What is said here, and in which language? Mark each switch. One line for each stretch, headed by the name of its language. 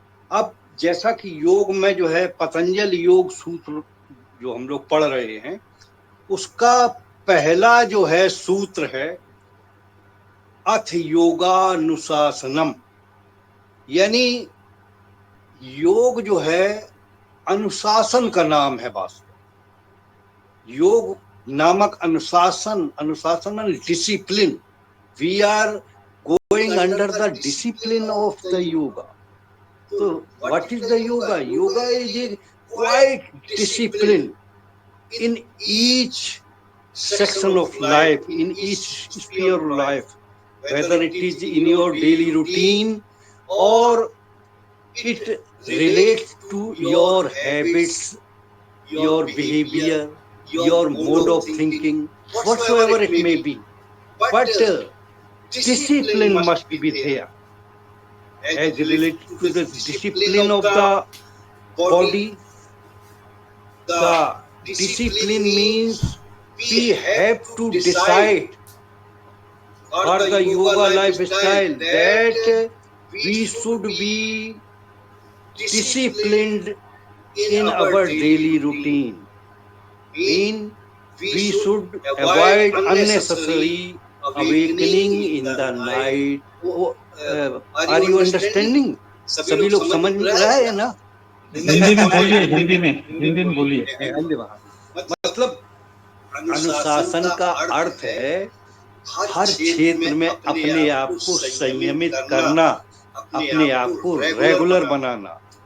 Hindi: अब जैसा कि योग में जो है पतंजलि योग सूत्र जो हम लोग पढ़ रहे हैं, उसका पहला जो है सूत्र है अथ योगानुशासनम, यानी योग जो है अनुशासन का नाम है। वास्तव योग नामक अनुशासन
English: Discipline, we are going under the discipline of the yoga. So what is the yoga? Yoga is a quite discipline in each section of life, in each sphere of life, whether it is in your daily routine or it relates to your habits, your behavior, your mode of thinking, whatsoever it may be. But discipline must be there. As related to the discipline of the body, the discipline means we have to decide for the yoga lifestyle that we should be disciplined in our daily routine. We should avoid unnecessary awakening in the night. Are you understanding?
Hindi: सभी लोग समझ में रहा है ना? हिंदी में बोलिए, हिंदी में बोलिए। मतलब अनुशासन का अर्थ है हर क्षेत्र में अपने आप को संयमित करना, अपने आप को रेगुलर बनाना।